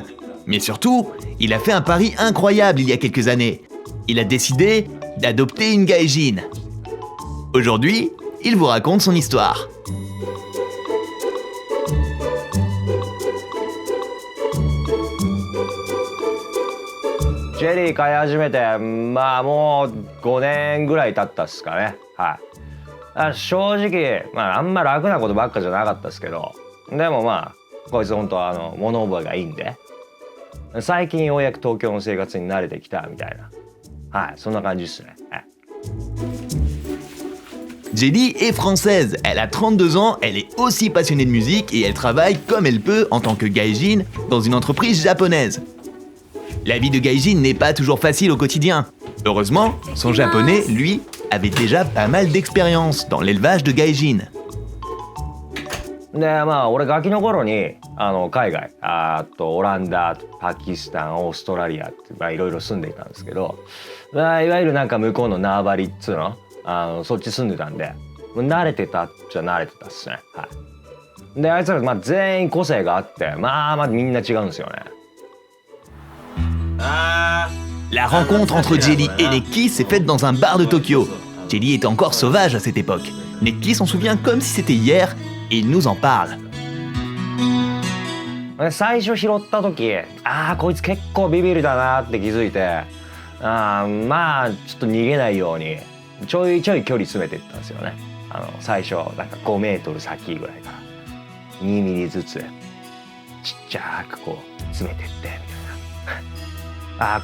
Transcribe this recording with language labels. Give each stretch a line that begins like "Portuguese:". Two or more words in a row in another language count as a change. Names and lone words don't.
French: Mais surtout, il a fait un pari incroyable il y a quelques années. Il a décidé d'adopter une gaijin. Aujourd'hui, il vous raconte son histoire.
Japanese: Jelly 飼い始めてもう5年ぐらい経ったっすかね。正直あんま楽なことばっかじゃなかったですけど、でもこいつ本当物覚えがいいんで、最近ようやく東京の生活に慣れてきたみたいな、そんな感じですね。
French: Jelly est française, elle a 32 ans, elle est aussi passionnée de musique et elle travaille comme elle peut en tant que gaijin dans une entreprise japonaise. La vie de gaijin n'est pas toujours facile au quotidien. Heureusement, son japonais, lui, avait déjà pas mal d'expérience dans l'élevage de gaijin.
Japanese: で俺ガキの頃に海外オランダ、パキスタン、オーストラリアっていろいろ住んでいたんですけど、いわゆる向こうの縄張りっつうの、そっち住んでたんで慣れてたっちゃ慣れてたっすね。であいつら全員個性があってみんな違うんですよね。
French: La rencontre entre Jelly et Neki s'est faite dans un bar de Tokyo. Jelly était encore sauvage à cette époque. Neki s'en souvient comme si c'était hier et il nous en parle.
Japanese: 最初拾った時こいつ結構ビビりだなって気づいてちょっと逃げないようにちょいちょい距離詰めていったんですよね。最初5メートル先ぐらいから2ミリずつちっちゃくこう詰めてってみたいな。